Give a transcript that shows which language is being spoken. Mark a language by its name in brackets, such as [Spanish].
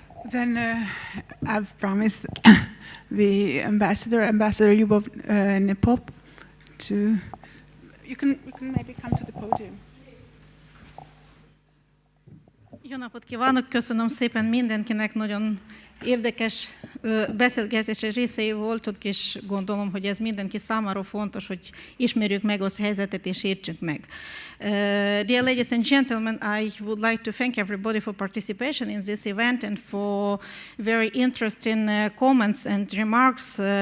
[English] Then I've promised the Ambassador Lyubov Nepop, to, you can maybe come to the podium. [Hungarian] Jó napot kívánok, köszönöm szépen mindenkinek, nagyon érdekes beszélgetés részei voltunk, és gondolom, hogy ez mindenki számára fontos, hogy ismerjük meg az helyzetet és értsük meg. [English] Dear ladies and gentlemen, I would like to thank everybody for participation in this event and for very interesting comments and remarks.